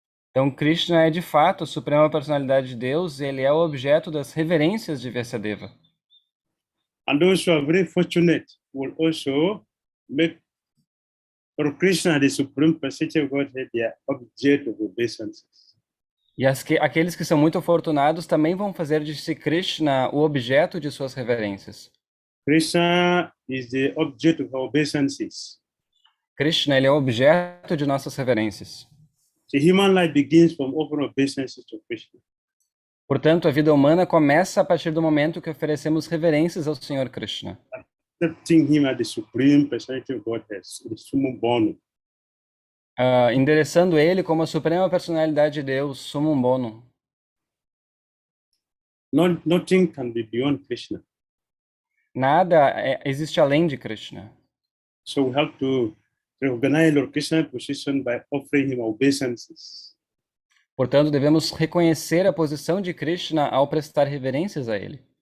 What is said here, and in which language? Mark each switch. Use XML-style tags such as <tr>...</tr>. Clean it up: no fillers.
<pt>Então, Krishna é de fato a suprema personalidade de Deus, ele é o objeto das reverências de Vyasadeva.</pt> <en>And those who are very fortunate will also make for Krishna, the supreme personality of Godhead, their object of obeisances.</en> <pt>E aqueles que são muito afortunados também vão fazer de Sri Krishna o objeto de suas reverências.</pt> <en>Krishna is the object of our obeisances.</en> <pt>Krishna, ele é o objeto de nossas reverências.</pt> <en>The human life begins from offering obeisances to Krishna.</en> <pt>Portanto, a vida humana começa a partir do momento que oferecemos reverências ao Senhor Krishna.</pt> <en>Accepting him as the supreme personality of Godhead, the summum bonum.</en> <pt>Endereçando ele como a suprema personalidade de Deus, summum bonum.</pt> <en>Nothing can be beyond Krishna.</en> <pt>Nada existe além de Krishna.</pt> <en>So we have to recognize Lord Krishna's position by offering him obeisances.</en> <pt>Portanto, devemos reconhecer a posição de Krishna ao prestar reverências a ele.</pt>